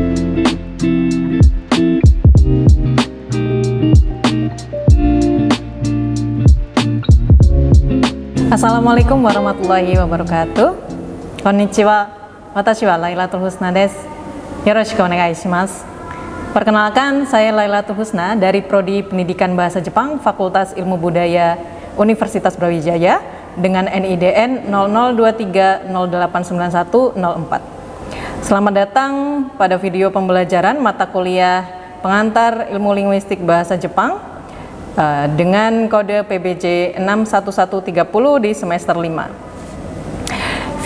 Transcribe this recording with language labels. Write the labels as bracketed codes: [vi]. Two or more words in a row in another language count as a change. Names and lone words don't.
[ar] السلام عليكم ورحمة الله وبركاته. [ja] Konnichiwa. Watashi wa Lailatul Husna desu. よろしくお願いします. [id] Perkenalkan, saya Lailatul Husna dari Prodi Pendidikan Bahasa Jepang Fakultas Ilmu Budaya Universitas Brawijaya dengan NIDN 0023089104. Selamat datang pada video pembelajaran mata kuliah pengantar ilmu linguistik bahasa Jepang dengan kode PBJ 61130 di semester 5.